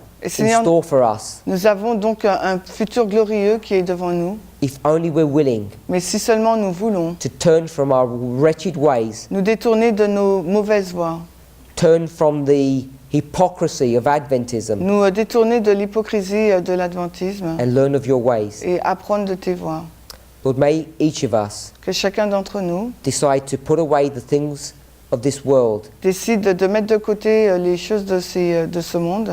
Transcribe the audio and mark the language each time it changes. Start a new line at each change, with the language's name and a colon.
French: Et
English: in
French: Seigneur,
English: store for us
French: nous avons donc un futur glorieux qui est devant nous,
English: if only we're willing
French: mais si seulement nous voulons
English: to turn from our wretched ways,
French: nous détourner de nos mauvaises voies,
English: turn from the hypocrisy of Adventism
French: nous détourner de l'hypocrisie de l'adventisme
English: and learn of your ways.
French: et apprendre de tes voies.
English: Lord, may each of us
French: Que chacun d'entre nous
English: decide to put away the things of this world,
French: décide de mettre de côté les choses de ce monde,